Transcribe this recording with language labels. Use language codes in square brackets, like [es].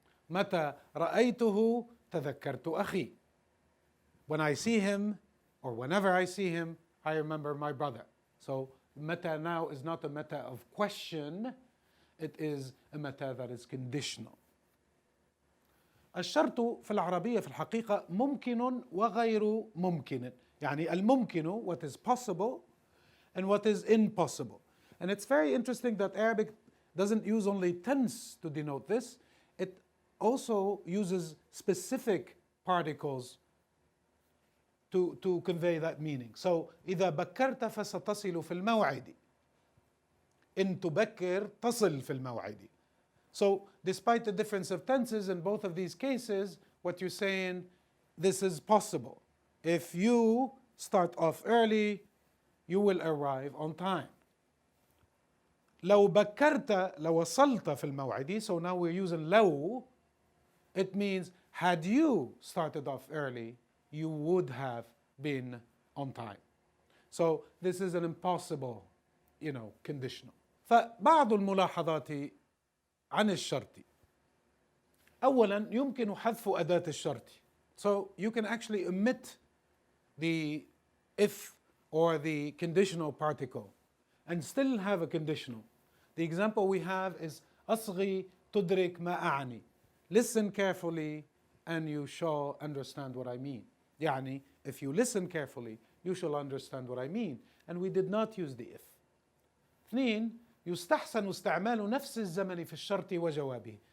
[ar] متى رأيته تذكرت أخي. [en] When I see him, or whenever I see him, I remember my brother. So meta now is not a meta of question, it is a meta that is conditional. [ar] الشرط في العربية في الحقيقة ممكن وغير ممكن. يعني الممكن [en] what is possible and what is impossible. And it's very interesting that Arabic doesn't use only tense to denote this. It also uses specific particles to convey that meaning. [ar] So إذا بكرت فستصل في الموعد. إن تبكر تصل في الموعد. [en] So despite the difference of tenses in both of these cases, what you're saying, this is possible. If you start off early, you will arrive on time. [ar] لو بكرت لو وصلت في الموعد, [en] so now we're using لو, it means had you started off early, you would have been on time. So this is an impossible, conditional. [ar] فبعض الملاحظات عن الشرط. أولاً يمكن حذف أداة الشرط. [en] So you can actually omit the if or the conditional particle and still have a conditional. The example we have is [ar] أصغي تدرك ما أعني. [en] Listen carefully and you shall understand what I mean. [ar] يعني [en] if you listen carefully you shall understand what I mean. And we did not use the if. [ar] اثنين, يستحسن استعمال نفس الزمن في الشرط وجوابه.